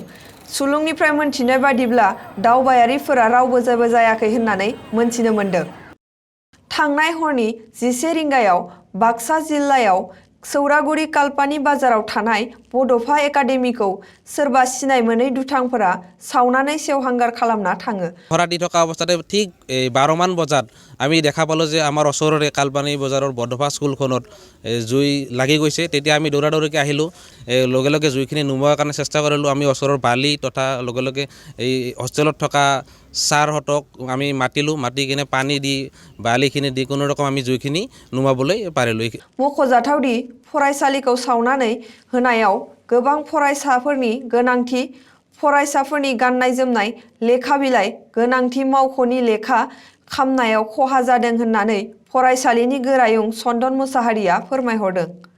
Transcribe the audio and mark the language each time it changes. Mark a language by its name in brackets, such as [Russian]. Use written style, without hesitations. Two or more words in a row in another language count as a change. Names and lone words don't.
[Bodo] सुलुंनिफ्राय मोनथिनाय बादिब्ला दावबायारिफोरा रावबो जेबो जायाखै होननानै मोनथिनो मोनदों। थांनाय हरनि 11 रिंगायाव बाक्सा जिल्लायाव सौरागुरि कालपानि बाजाराव थानाय बड'फा एकाडेमिखौ सोरबा सिनाय मोनै दुथांफोरा सावनानै सेवहांगार खालामना थाङो। [Assamese] हरा দি থকা অৱস্থাতে ঠিক 12 মান বজাত আমি দেখা পালোঁ যে আমাৰ ওচৰৰে কালপানী বজাৰৰ বৰদফা স্কুলখনত জুই লাগি গৈছে। তেতিয়া আমি দৌৰা দৌৰিকৈ আহিলোঁ, লগে লগে জুইখিনি নুমুৱাৰ কাৰণে চেষ্টা কৰিলোঁ। আমি ওচৰৰ বালি তথা লগে লগে এই হোষ্টেলত থকা ছাৰহঁতক আমি মাতিলোঁ, মাতি কিনে পানী দি বালিখিনি দি কোনো ৰকম আমি জুইখিনি নুমাবলৈ পাৰিলোঁ। [Bodo] मख'जाथावदि फरायसालिखौ सावनानै होनायाव गोबां फरायसाफोरनि गोनांथि, फरायसाफोरनि गाननाय जोमनाय, लेखा बिलाइ, गोनांथि मावख'नि लेखा खामनायाव खहा जादों होननानै फरायसालिनि गोरायुं चन्दन मुसाहारिया फोरमायहरदों।